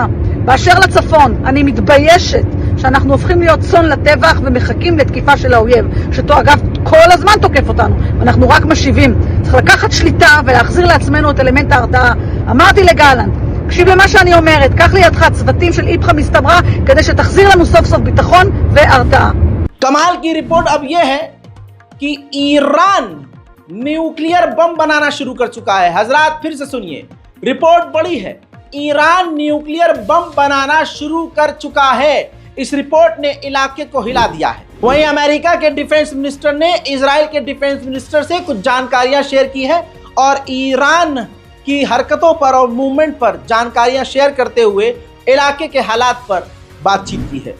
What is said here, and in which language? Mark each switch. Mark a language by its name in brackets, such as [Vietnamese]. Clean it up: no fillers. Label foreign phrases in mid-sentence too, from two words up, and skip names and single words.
[Hebrew] באשר לצפון, אני מתביישת שאנחנו הופכים להיות צאן לטבח ומחכים לתקיפה של האויב, אגב כל הזמן תוקף אותנו, ואנחנו רק משיבים. צריך לקחת שליטה ולהחזיר לעצמנו את אלמנט ההרתעה. אמרתי לגלנט, תקשיב למה שאני אומרת, קח לידך צוותים של [Aramaic] איפכא מסתברא [Hebrew] כדי שתחזיר לנו סוף סוף ביטחון והרתעה. [Hindi] कमाल की रिपोर्ट अब यह है कि ईरान [English] nuclear bomb [Hindi] बनाना शुरू कर चुका है। हजरात फिर से सुनिए, रिपोर्ट बड़ी है, ईरान [English] nuclear bomb [Hindi] बनाना शुरू कर चुका है। इस रिपोर्ट ने इलाके को हिला दिया है। वहीं अमेरिका के [English] defense minister [Hindi] ने इजराइल के [English] defense minister [Hindi] से कुछ जानकारियां शेयर की है और ईरान की हरकतों पर और मूवमेंट पर जानकारियां शेयर करते हुए इलाके के हालात पर बातचीत की है।